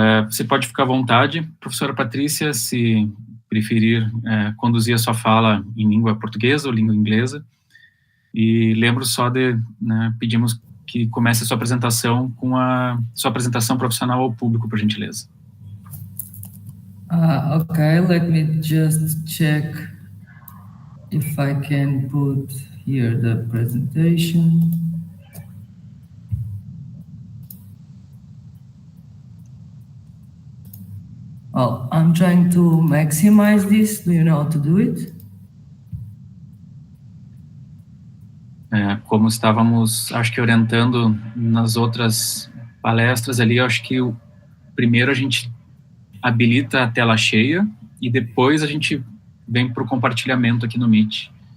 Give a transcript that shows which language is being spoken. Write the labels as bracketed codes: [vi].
[pt] Você pode ficar à vontade, professora Patrícia, se preferir conduzir a sua fala em língua portuguesa ou língua inglesa. E lembro só de, pedimos que comece a sua apresentação com a sua apresentação profissional ao público, por gentileza. [en] Okay, let me just check if I can put here the presentation. Well, I'm trying to maximize this. Do you know how to do it? [pt] Como estávamos, acho que orientando nas outras palestras ali, acho que primeiro a gente habilita a tela cheia e depois a gente vem para o compartilhamento aqui no Meet.